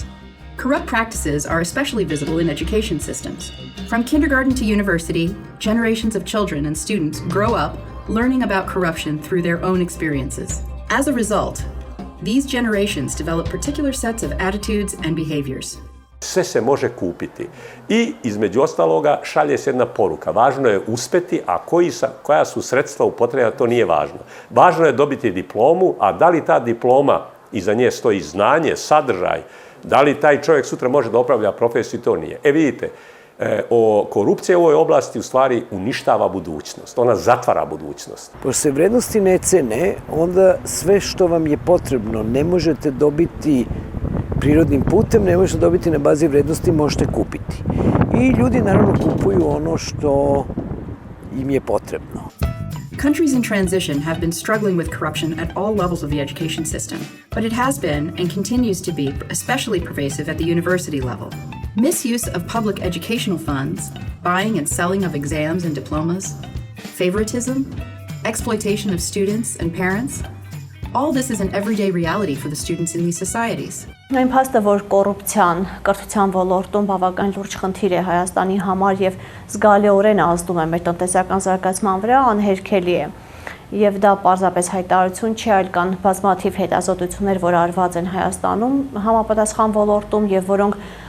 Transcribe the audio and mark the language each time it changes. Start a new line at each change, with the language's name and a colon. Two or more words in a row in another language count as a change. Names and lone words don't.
English: Corrupt practices are especially visible in education systems. From kindergarten to university, generations of children and students grow up learning about corruption through their own experiences. As a result, these generations develop particular sets of attitudes and behaviors.
Serbian: Sve se može kupiti i između ostaloga šalje se jedna poruka. Važno je uspeti, a koja su sredstva upotrebljena, to nije važno. Važno je dobiti diplomu, a da li ta diploma iza nje stoji znanje, sadržaj, da li taj čovjek sutra može da opravlja profesiju, to nije. Vidite, Korupcija u ovoj oblasti u stvari uništava budućnost, ona zatvara budućnost. Pošto se vrednosti ne cene, onda sve što vam je potrebno ne možete dobiti prirodnim putem, ne možete dobiti na bazi vrednosti, možete kupiti. I ljudi naravno kupuju ono što im je potrebno.
English: Countries in transition have been struggling with corruption at all levels of the education system, but it has been and continues to be especially pervasive at the university level. Misuse of public educational funds, buying and selling of exams and diplomas, favoritism, exploitation of students and parents, all this is an everyday reality for the students in these societies.
Armenian: Այն փաստը, որ կոռուպցիան կրթության ոլորտում բավական լուրջ խնդիր է Հայաստանի համար եւ զգալիորեն ազդում է մեր տնտեսական զարգացման վրա, անհերքելի է։ Եվ դա պարզապես հայտարարություն չի, այլ կան բազմաթիվ հետազոտություններ, որ արված են Հայաստանում համապատասխան ոլորտում եւ որոնք